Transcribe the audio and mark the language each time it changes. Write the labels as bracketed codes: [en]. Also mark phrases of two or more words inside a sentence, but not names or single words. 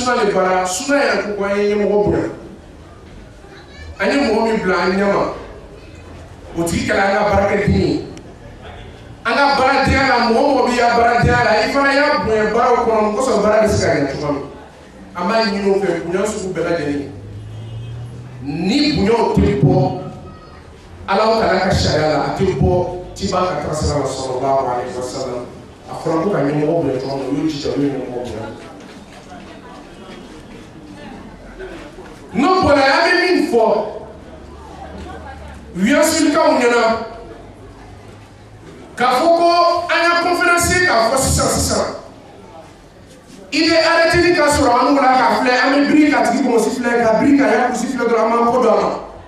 [bm] suna de baara suna yɛrɛ ko an ye ɲɛmɔgɔ bonya an ye mɔgɔ min bila an ɲɛma o tigi kɛra an ka baarakɛden ye an ka baaradenya la mɔgɔ mɔgɔ b'i ka baaradenya la i fana y'a bonya baaraw kɔnɔ kosɔn baara bɛ se ka ɲɛ cogo min an b'a ɲini o fɛ bonya sugu bɛɛ lajɛlen ni bonyaw tɛ bɔ [ar] الله تعالى [bm] ka sariya la a tɛ bɔ ciba ka taa sira la [ar] صلى الله عليه وسلم [bm] a fɔra ko ka ɲɛmɔgɔ bonya cogo min o y'o jija o y'o ɲɛmɔgɔ bonya n'o bɔra an bɛ min fɔ wiyasulikaw ɲɛna k'a fɔ ko an ka conférence k'a fɔ sisan i bɛ arrêté k'a sɔrɔ an bɔra k'a filɛ an bɛ biri k'a tigi kɔlɔsi filɛ ka biri k'a y'a kusi filɛ dɔrɔn an b'an kɔ don a ma